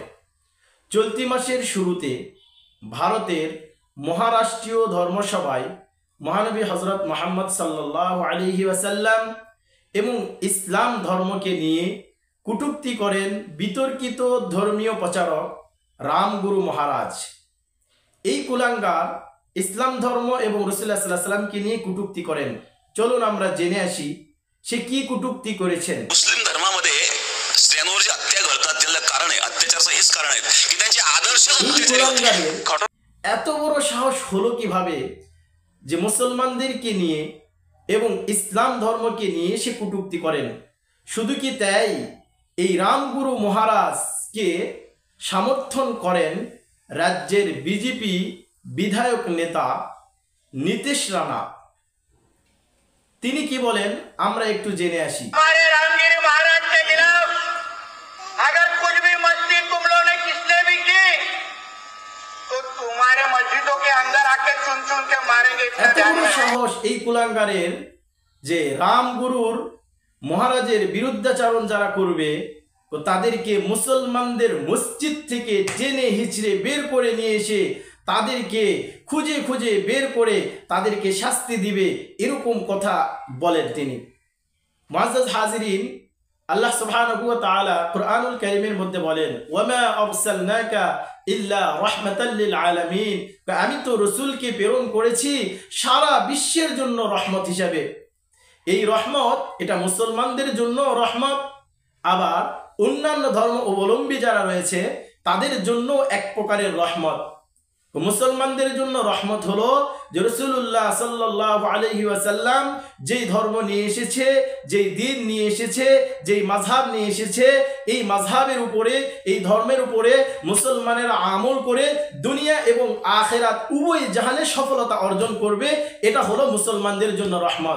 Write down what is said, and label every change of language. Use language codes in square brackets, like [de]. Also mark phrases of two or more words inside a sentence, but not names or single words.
[bn] চলতি মাসের শুরুতে ভারতের মহারাষ্ট্রীয় ধর্মসভায় মহানবী হযরত মুহাম্মদ [ar] صلى الله عليه وسلم [bn] এবং ইসলাম ধর্মকে নিয়ে কটূক্তি করেন বিতর্কিত ধর্মীয় প্রচারক রামগুরু মহারাজ। এই কুলাঙ্গার ইসলাম ধর্ম এবং রাসূলুল্লাহ [ar] صلى الله عليه وسلم [bn] নিয়ে কটূক্তি করেন। চলুন আমরা জেনে আসি সে কি কটূক্তি করেছেন। [mr] मुस्लिम धर्मामध्ये स्त्रियांवर जे हत्या घडतात त्याला कारण आहे, अत्याचाराचं हेच कारण आहे की त्यांचे आदर्श [bn] এত বড় সাহস হলো কিভাবে যে মুসলমানদেরকে নিয়ে এবং ইসলাম ধর্মকে নিয়ে সে কটূক্তি করেন। শুধু কি তাই, এই রামগুরু মহারাজকে সমর্থন করেন রাজ্যের বিজেপি বিধায়ক নেতা নীতিশ রানা। তিনি কি বলেন আমরা একটু জেনে আসি। [hi] हमारे रामगिरी महाराज के खिलाफ अगर कुछ भी मस्ती तुम लोगों ने किसने भी की तो तुम्हारे मस्जिदों के अंदर आके चुन चुन के मारेंगे। [bn] এত বড় সাহস এই কুলাঙ্গারের যে রামগুরুর মহারাজের বিরুদ্ধাচরণ যারা করবে তো তাদেরকে মুসলমানদের মসজিদ থেকে টেনে হিচড়ে বের করে নিয়ে এসে তাদেরকে খুঁজে খুঁজে বের করে তাদেরকে শাস্তি দিবে, এরকম কথা বলেন তিনি। [ar] معزز حاضرين, الله سبحانه وتعالى [bn] কুরআনুল কারীমের মধ্যে বলেন [ar] وما أرسلناك إلا رحمة للعالمين, [bn] আমি তো রাসূলকে প্রেরণ করেছি সারা বিশ্বের জন্য রহমত হিসাবে। এই রহমত এটা মুসলমানদের জন্য রহমত, আবার অন্যান্য ধর্ম অবলম্বী যারা রয়েছে তাদের জন্য এক প্রকারের রহমত। মুসলমানদের জন্য রহমত হলো যে রাসূলুল্লাহ [ar] صلى الله عليه وسلم [bn] যেই ধর্ম নিয়ে এসেছে, যেই দ্বীন নিয়ে এসেছে, যেই মাযহাব নিয়ে এসেছে, এই মাযহাবের উপরে, এই ধর্মের উপরে মুসলমানেরা আমল করে দুনিয়া এবং আখিরাত উভয় জাহানে সফলতা অর্জন করবে, এটা হলো মুসলমানদের জন্য রহমত।